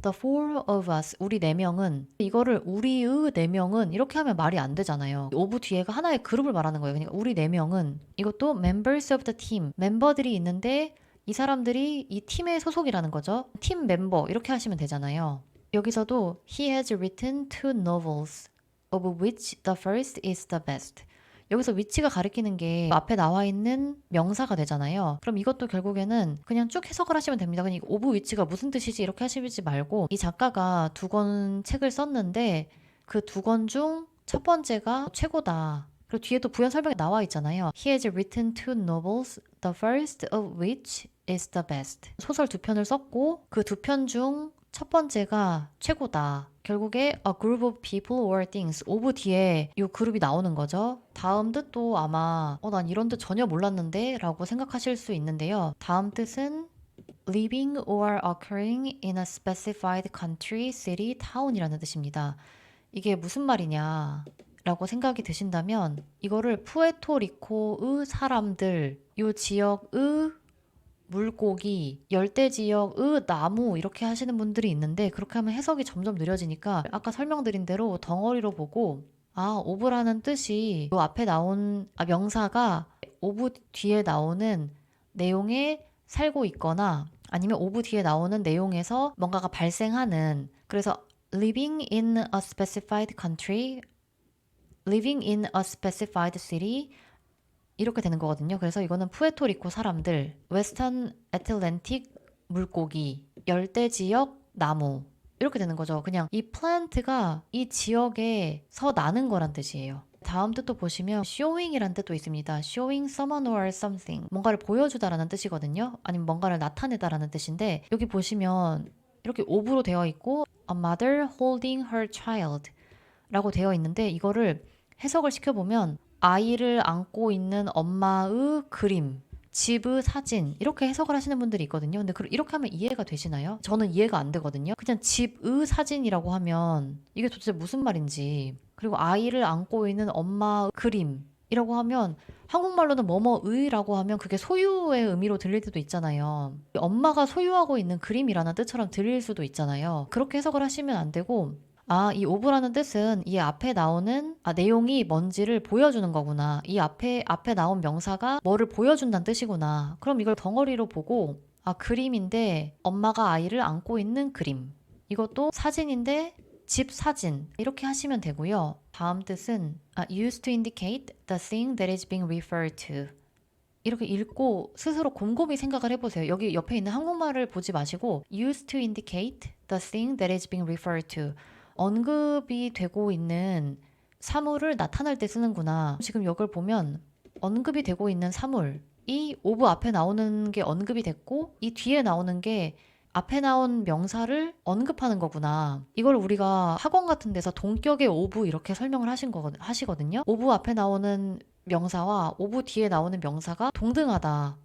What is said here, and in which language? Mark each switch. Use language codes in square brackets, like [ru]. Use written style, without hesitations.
[en] The four of us, [ko] 우리 네 명은 이거를 우리의 네 명은 이렇게 하면 말이 안 되잖아요. 오브 뒤에가 하나의 그룹을 말하는 거예요. 그러니까 우리 네 명은 이것도 [en] members of the team, [ko] 멤버들이 있는데 이 사람들이 이 팀의 소속이라는 거죠. 팀 멤버 이렇게 하시면 되잖아요. 여기서도 [en] He has written two novels, of which the first is the best. [ko] 여기서 위치가 가리키는 게 앞에 나와 있는 명사가 되잖아요. 그럼 이것도 결국에는 그냥 쭉 해석을 하시면 됩니다. 그냥 오브 위치가 무슨 뜻이지 이렇게 하시지 말고 이 작가가 두 권 책을 썼는데 그 두 권 중 첫 번째가 최고다. 그리고 뒤에도 부연 설명이 나와 있잖아요. [en] He has written two novels, the first of which is the best. [ko] 소설 두 편을 썼고 그 두 편 중 첫 번째가 최고다. 결국에 [en] a group of people or things [ko] 오브 뒤에 이 그룹이 나오는 거죠. 다음 뜻도 아마 난 이런 뜻 전혀 몰랐는데 라고 생각하실 수 있는데요. 다음 뜻은 [en] living or occurring in a specified country, city, town이라는 뜻입니다. [ko] 이게 무슨 말이냐 라고 생각이 드신다면 이거를 푸에토리코의 사람들, 이 지역의 물고기, 열대지역의 나무 이렇게 하시는 분들이 있는데 그렇게 하면 해석이 점점 느려지니까 아까 설명드린 대로 덩어리로 보고 오브라는 뜻이 이 앞에 나온 명사가 오브 뒤에 나오는 내용에 살고 있거나 아니면 오브 뒤에 나오는 내용에서 뭔가가 발생하는 그래서 [en] living in a specified country, living in a specified city [ko] 이렇게 되는 거거든요. 그래서 이거는 푸에토리코 사람들, 웨스턴 애틀랜틱 물고기, 열대지역 나무 이렇게 되는 거죠. 그냥 이 플랜트가 이 지역에서 나는 거란 뜻이에요. 다음 뜻도 보시면 showing이란 뜻도 있습니다. [en] showing someone or something [ko] 뭔가를 보여주다라는 뜻이거든요. 아니면 뭔가를 나타내다라는 뜻인데 여기 보시면 이렇게 오브로 되어 있고 [en] a mother holding her child [ko] 라고 되어 있는데 이거를 해석을 시켜보면 아이를 안고 있는 엄마의 그림, 집의 사진 이렇게 해석을 하시는 분들이 있거든요. 근데 이렇게 하면 이해가 되시나요? 저는 이해가 안 되거든요. 그냥 집의 사진이라고 하면 이게 도대체 무슨 말인지 그리고 아이를 안고 있는 엄마의 그림이라고 하면 한국말로는 뭐뭐의라고 하면 그게 소유의 의미로 들릴 때도 있잖아요. 엄마가 소유하고 있는 그림이라는 뜻처럼 들릴 수도 있잖아요. 그렇게 해석을 하시면 안 되고 이 오브라는 뜻은 이 앞에 나오는 내용이 뭔지를 보여주는 거구나. 이 앞에 나온 명사가 뭐를 보여준다는 뜻이구나. 그럼 이걸 덩어리로 보고 그림인데 엄마가 아이를 안고 있는 그림. 이것도 사진인데 집 사진. 이렇게 하시면 되고요. 다음 뜻은 [en] used to indicate the thing that is being referred to. [ko] 이렇게 읽고 스스로 곰곰이 생각을 해보세요. 여기 옆에 있는 한국말을 보지 마시고 [en] used to indicate the thing that is being referred to. [ko] 언급이 되고 있는 사물을 나타낼 때 쓰는구나. 지금 이걸 보면 언급이 되고 있는 사물 이 오브 앞에 나오는 게 언급이 됐고 이 뒤에 나오는 게 앞에 나온 명사를 언급하는 거구나. 이걸 우리가 학원 같은 데서 동격의 오브 이렇게 설명을 하시거든요. 오브 앞에 나오는 명사와 오브 뒤에 나오는 명사가 동등하다.